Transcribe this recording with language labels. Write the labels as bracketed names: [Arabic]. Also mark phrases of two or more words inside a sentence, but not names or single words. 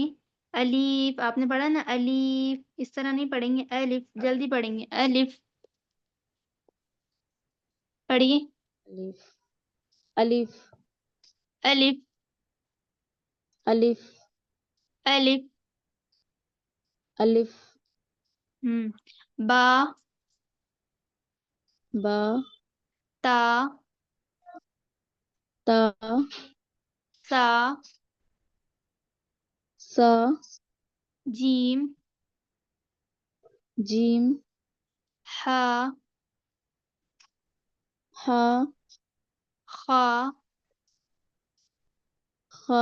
[Urdu] الف آپ نے پڑھا نا، الف اس طرح نہیں پڑھیں گے، الف جلدی پڑھیں گے. الف پڑھیے. الف، الف، الف الف، الف. الف. با، با، تا، تا، سا، سا، جیم، جیم، ہا، ہا، خا، خا،